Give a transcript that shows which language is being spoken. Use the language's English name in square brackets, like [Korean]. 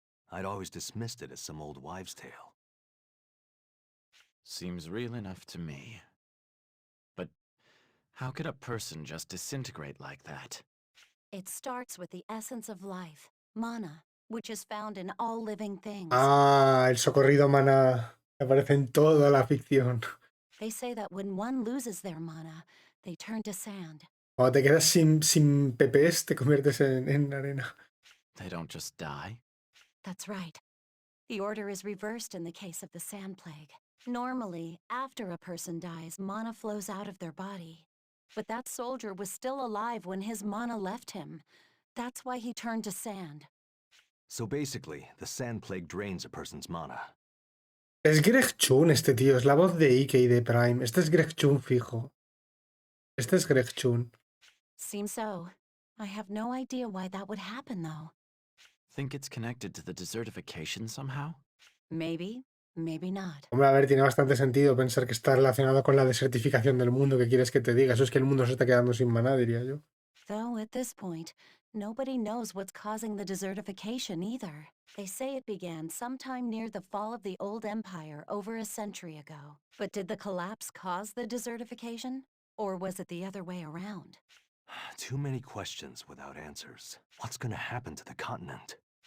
[English] I'd always dismissed it as some old wives' tale. Seems real enough to me. But how could a person just disintegrate like that? It starts with the essence of life, mana, which is found in all living things. [Spanish] Ah, el socorrido maná. Aparece en toda la ficción. [English] They say that when one loses their mana, they turn to sand. [Spanish] Cuando te quedas sin PPs, te conviertes en arena. [English] They don't just die? That's right. The order is reversed in the case of the sand plague. Normally, after a person dies, mana flows out of their body. But that soldier was still alive when his mana left him. That's why he turned to sand. So basically, the sand plague drains a person's mana. [Spanish] Es Greg Chun este tío, es la voz de Ike y de Prime. Este es Greg Chun fijo. Este es Greg Chun. [English] Seems so. I have no idea why that would happen, though. Think it's connected to the desertification somehow? Maybe, maybe not. [Spanish] Hombre, a ver, tiene bastante sentido pensar que está relacionado con la desertificación del mundo. ¿Qué quieres que te diga? Eso es que el mundo se está quedando sin maná, diría yo. [English] Though at this point, nobody knows what's causing the desertification either. They say it began sometime near the fall of the old empire over a century ago. But did the collapse cause the desertification? Or was it the other way around? Too many questions without answers. What's gonna happen to the continent?